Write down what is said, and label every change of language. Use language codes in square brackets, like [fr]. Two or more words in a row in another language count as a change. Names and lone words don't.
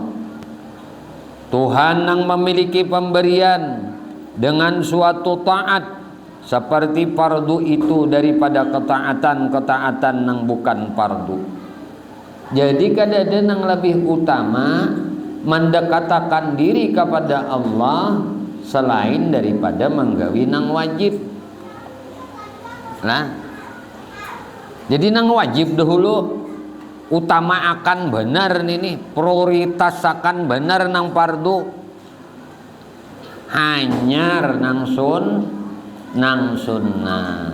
[id] Tuhan yang memiliki pemberian dengan suatu taat seperti fardu itu daripada ketaatan yang bukan fardu. Jadi kadang-kadang yang lebih utama mendekatkan diri kepada Allah selain daripada menggawi nang wajib. [bjn] Nah, jadi nang wajib dahulu utama akan benar ini, prioritas akan benar nang fardu. Hanyar nang sunnah.